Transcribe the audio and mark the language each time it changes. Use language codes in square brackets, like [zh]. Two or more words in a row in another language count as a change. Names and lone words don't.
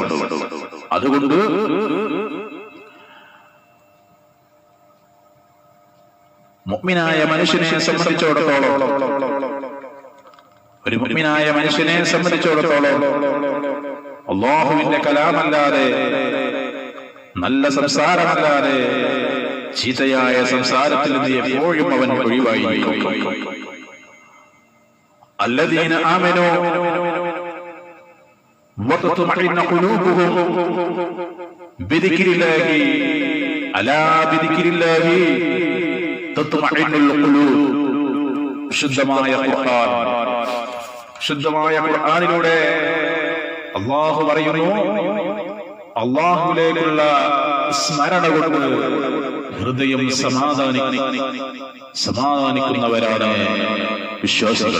[ml] അതുകൊണ്ട് മുഅ്മിനായ മനുഷ്യനെ സംബന്ധിച്ചിടത്തോളം, ഒരു മുഅ്മിനായ മനുഷ്യനെ സംബന്ധിച്ചിടത്തോളം അല്ലാഹുവിന്റെ കലാമല്ലാതെ, നല്ല സംസാരമല്ലാതെ ചീത്തയായ സംസാരത്തിൽ നിന്ന് എപ്പോഴും അവൻ ഒഴിവായിരിക്കും. [ar] الذين آمنوا وتطمئن قلوبهم بذكر الله ألا بذكر الله تطمئن القلوب. [ml] ശുദ്ധമായ ഖുർആൻ, ശുദ്ധമായ ഖുർആനിലൂടെ അല്ലാഹു പറയുന്നു, അല്ലാഹുവിലേക്കുള്ള സ്മരണ കൊണ്ട് ഹൃദയം സമാധാനിക്കുന്നവരാണ് വിശ്വാസികൾ.